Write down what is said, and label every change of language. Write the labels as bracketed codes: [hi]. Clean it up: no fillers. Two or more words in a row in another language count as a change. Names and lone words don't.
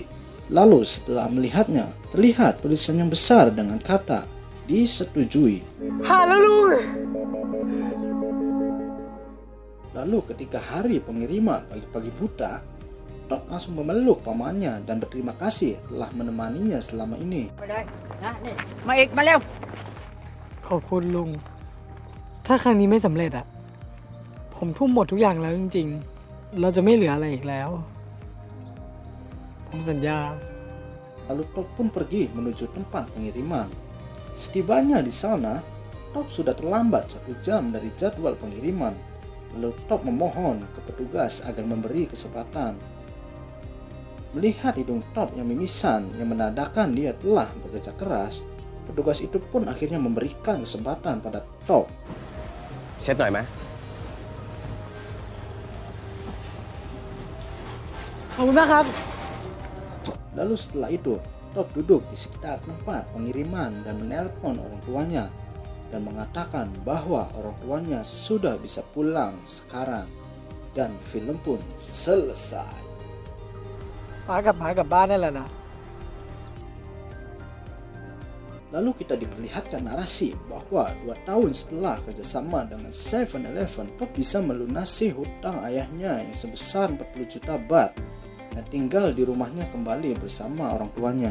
[id] Lalu setelah melihatnya, terlihat tulisan yang besar dengan kata disetujui. Haleluya. Lalu ketika hari pengiriman pagi-pagi buta, Top langsung memeluk pamannya dan berterima kasih telah menemaninya selama ini. [th] มาอีกมาเร็วขอบคุณลุง ถ้าครั้งนี้ไม่สำเร็จอะผมทุ่มหมดทุกอย่างแล้วจริงๆ เราจะไม่เหลืออะไรอีกแล้ว ผมสัญญา [id] Lalu Top pun pergi menuju tempat pengiriman. Setibanya di sana, Top sudah terlambat 1 jam dari jadwal pengiriman. Lalu Top memohon ke petugas agar memberi kesempatan. Melihat hidung Top yang mimisan yang menandakan dia telah bekerja keras, petugas itu pun akhirnya memberikan kesempatan pada Top. [th] เช็ดหน่อยไหม ขอบคุณมากครับ [id] Lalu setelah itu, Top duduk di sekitar tempat pengiriman dan menelpon orang tuanya dan mengatakan bahwa orang tuanya sudah bisa pulang sekarang. Dan film pun selesai. [th] ป้ากลับมากลับบ้านนั่นแหละนะ [id] Lalu kita diperlihatkan narasi bahwa 2 tahun setelah kerjasama dengan 7-Eleven, Top bisa melunasi hutang ayahnya yang sebesar 40 juta baht dan tinggal di rumahnya kembali bersama orang tuanya.